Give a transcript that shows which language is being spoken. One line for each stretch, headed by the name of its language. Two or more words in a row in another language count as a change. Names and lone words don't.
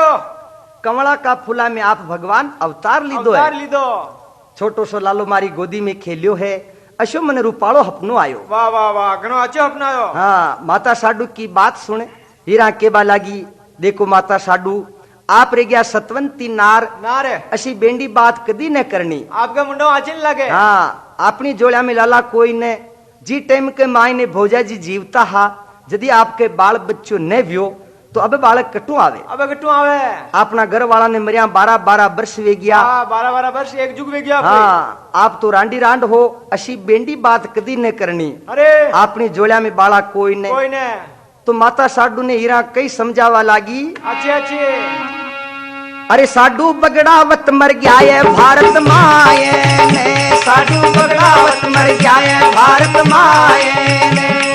Rajasthani: कंवला का फूला में आप भगवान अवतार लीधो है। अवतार लीधो। छोटो सो लालो मारी गोदी में खेलियो है। अशो मन रूपालो हपनो आयो। वाह वाह वाह, घणो अच्छो अपनायो। हाँ, माता साडू की बात सुने हीरा केवा लागी, देखो माता साडू आप रे गया सतवंती नार, नारे अशी बेंडी बात कदी न करनी। आपका मुंडो आचिन लगे। हाँ, अपनी जोड़ा में लाला कोई ने जी टाइम के माय ने भोजा जी जीवता हा। यदि आपके बाल बच्चों ने व्यो तो अब बालक कटू आवे। अब कटू आवे। अपना घर वाला ने मरिया 12-12 वर्ष वे गया। 12-12 वर्ष एक जुग वे गया। हाँ, आप तो रांडी रांड हो, अशी बेंडी बात कदी न करनी। अरे अपनी जोड़ा में बाला कोई ने। कोई ने। तो माता साडू ने हीरा कई समझावा लागी। अच्छे अच्छे। अरे साडू बगड़ावत मर गया है भारत माए ने, साडू बगड़ावत मर गया है भारत माए ने।